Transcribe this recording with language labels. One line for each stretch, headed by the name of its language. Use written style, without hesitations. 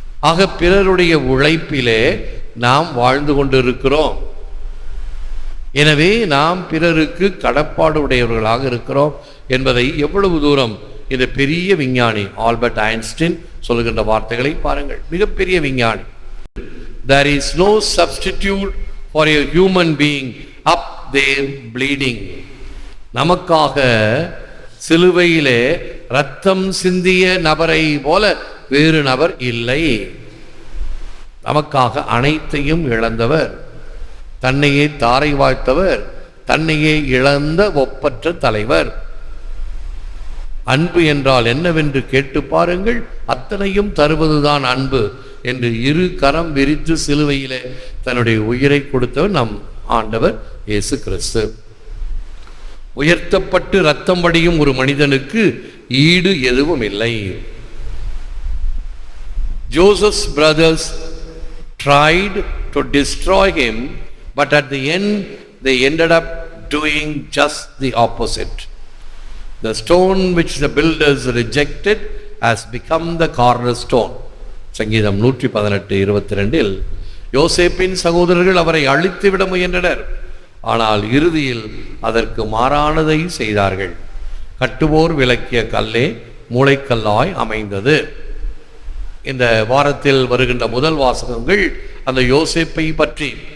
Tamil: ஆக பிறருடைய உழைப்பிலே நாம் வாழ்ந்து கொண்டிருக்கிறோம். எனவே நாம் பிறருக்கு கடப்பாடு உடையவர்களாக இருக்கிறோம் என்பதை எவ்வளவு தூரம் இந்த பெரிய விஞ்ஞானி ஆல்பர்ட் ஐன்ஸ்டீன் சொல்லுகின்ற வார்த்தைகளை பாருங்கள். மிகப்பெரிய விஞ்ஞானி.
English: There is no substitute for a human being up there bleeding.
Tamil: நமக்காக சிலுவையிலே இரத்தம் சிந்திய நபரை போல வேறு நபர் இல்லை. நமக்காக அனைத்தையும் இழந்தவர், தன்னையே தாரை வாய்த்தவர், தன்னையே இழந்த ஒப்பற்ற தலைவர். அன்பு என்றால் என்னவென்று கேட்டு பாருங்கள், அத்தனையும் தருவதுதான் அன்பு என்று இரு கரம் விரித்து சிலுவையிலே தன்னுடைய உயிரை கொடுத்தவர் நம் ஆண்டவர் இயேசு கிறிஸ்து. உயர்த்தப்பட்டு இரத்தம் வடியும் ஒரு மனிதனுக்கு ஈடு எதுவும் இல்லை.
English: Joseph's brothers tried to destroy him, but at the end they ended up doing just the opposite. The stone which the builders rejected has become the cornerstone.
Tamil: சங்கீதம் 118:22 யோசேப்பின் சகோதரர்கள் அவரை அழித்து விட முயன்றனர். ஆனால் இறுதியில் அதற்கு மாறானதை செய்தார்கள். கட்டுவோர் விலக்கிய கல்லே மூளைக்கல்லாய் அமைந்தது. இந்த வாரத்தில் வருகின்ற முதல் வாசகங்கள் அந்த யோசேப்பை பற்றி.